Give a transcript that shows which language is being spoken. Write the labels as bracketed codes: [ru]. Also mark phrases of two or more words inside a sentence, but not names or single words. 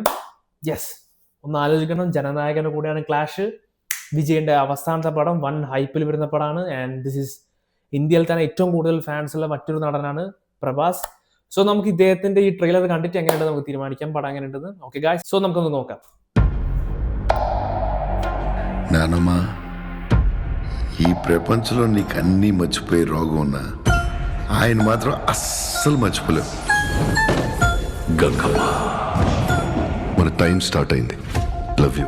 [ml] യെസ്, ഒന്ന് ആലോചിക്കണം. ജനനായകന്റെ കൂടെയാണ് ക്ലാഷ്. വിജയന്റെ അവസാനത്തെ പടം വൺ ഹൈപ്പിൽ വരുന്ന പടമാണ്. [en] And this is [ml] ഇന്ത്യയിൽ തന്നെ ഏറ്റവും കൂടുതൽ ഫാൻസ് ഉള്ള മറ്റൊരു നടനാണ് പ്രഭാസ്. സോ നമുക്ക് ഇദ്ദേഹത്തിന്റെ ഈ ട്രെയിലർ കണ്ടിട്ട് എങ്ങനെയുണ്ട് നമുക്ക് തീരുമാനിക്കാം പടം എങ്ങനെയുണ്ടെന്ന്. [en] Okay guys, so [ml] നമുക്കൊന്ന് നോക്കാം. [te] నానమ్మా, ఈ ప్రపంచంలో నీకు అన్నీ మర్చిపోయే రోగం ఉన్నా ఆయన మాత్రం అస్సలు మర్చిపోలేవు. గంగమ్మ, మన [en] time start [te] అయింది. [en] Love you.